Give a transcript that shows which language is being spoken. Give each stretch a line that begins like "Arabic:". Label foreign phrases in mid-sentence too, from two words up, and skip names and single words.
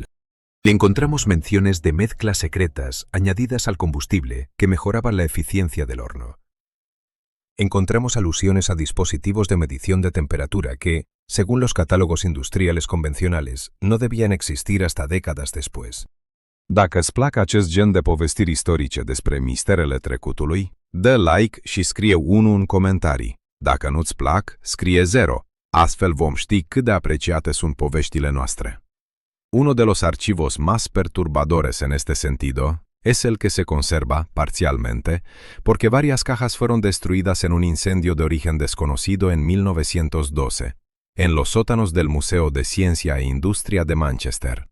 Spanish: Encontramos menciones de mezclas secretas añadidas al combustible que mejoraban la eficiencia del horno. Encontramos alusiones a dispositivos de medición de temperatura que, según los catálogos industriales convencionales, no debían existir hasta décadas después.
Romanian: Dacă îți plac acest gen de povestiri istorice despre misterele trecutului, dă like și scrie 1 în comentarii. Dacă nu-ți plac, scrie 0. Astfel vom ști cât de apreciate sunt poveștile noastre.
Spanish: Uno de los archivos más perturbadores en este sentido es el que se conserva, parcialmente, porque varias cajas fueron destruidas en un incendio de origen desconocido en 1912, en los sótanos del Museo de Ciencia e Industria de Manchester.